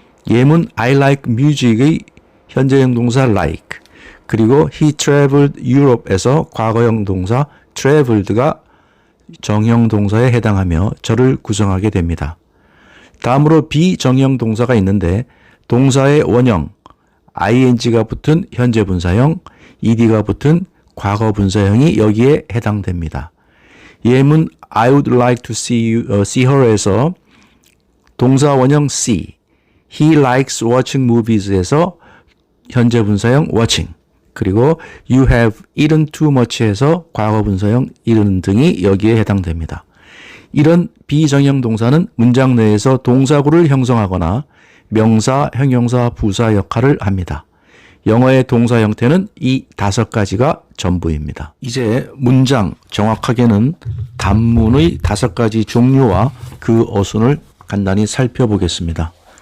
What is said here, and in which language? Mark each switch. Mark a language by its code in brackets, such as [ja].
[ko] 예문 [en] I like music [ko] 의 현재형 동사 like, 그리고 [en] he traveled Europe [ko] 에서 과거형 동사 traveled가 정형 동사에 해당하며 절을 구성하게 됩니다. 다음으로 비정형 동사가 있는데 동사의 원형 ing가 붙은 현재 분사형, ed가 붙은 과거 분사형이 여기에 해당됩니다. 예문 [en] I would like to see her [ko] 에서 동사 원형 see, [en] he likes watching movies [ko] 에서 현재 분사형 watching, 그리고 [en] you have eaten too much [ko] 에서 과거 분사형 eaten 등이 여기에 해당됩니다. 이런 비정형 동사는 문장 내에서 동사구를 형성하거나 명사, 형용사, 부사 역할을 합니다. 영어의 동사 형태는 이 5가지가 전부입니다. 이제 문장, 정확하게는 단문의 5가지 종류와 그 어순을 간단히 살펴보겠습니다.